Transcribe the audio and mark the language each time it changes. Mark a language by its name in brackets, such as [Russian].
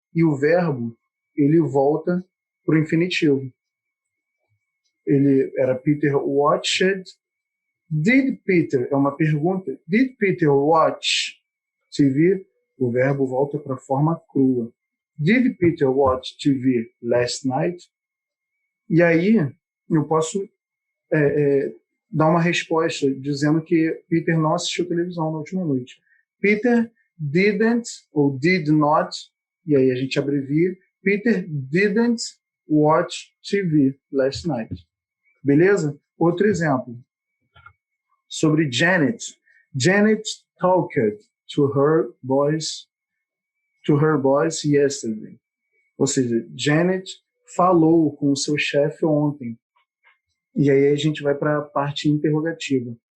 [Portuguese] E o verbo, ele volta para o infinitivo. Ele era Peter watched. Did Peter? É uma pergunta. [English] Did Peter watch TV? [Portuguese] O verbo volta para a forma crua. [English] Did Peter watch TV last night? [Portuguese] E aí eu posso dar uma resposta dizendo que Peter não assistiu televisão na última noite. Peter didn't ou did not, e aí a gente abrevia, [English] Peter didn't watch TV last night. [Portuguese] Beleza? Outro exemplo. Sobre Janet. [English] Janet talked to her boys yesterday. [Portuguese] Ou seja, Janet falou com o seu chefe ontem. E aí a gente vai para a parte interrogativa.